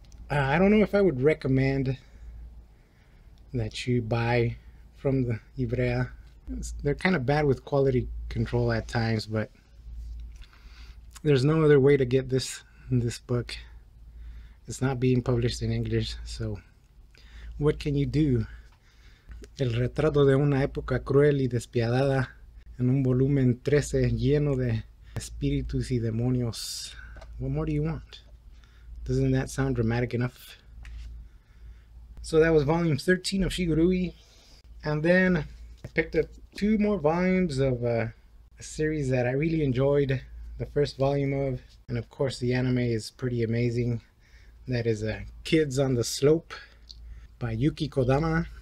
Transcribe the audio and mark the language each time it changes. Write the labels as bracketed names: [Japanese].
[English] I don't know if I would recommend that you buy from the Ivrea. They're kind of bad with quality control at times, but there's no other way to get this book. It's not being published in English, so what can you do? [Spanish] El retrato de una época cruel y despiadada en un volumen 13 lleno de espíritus y demonios. [English] What more do you want? Doesn't that sound dramatic enough? So that was volume 13 of Shigurui. And then I picked up 2 more volumes of a series that I really enjoyed the first volume of. And of course the anime is pretty amazing. That is Kids on the Slope by Yuki Kodama.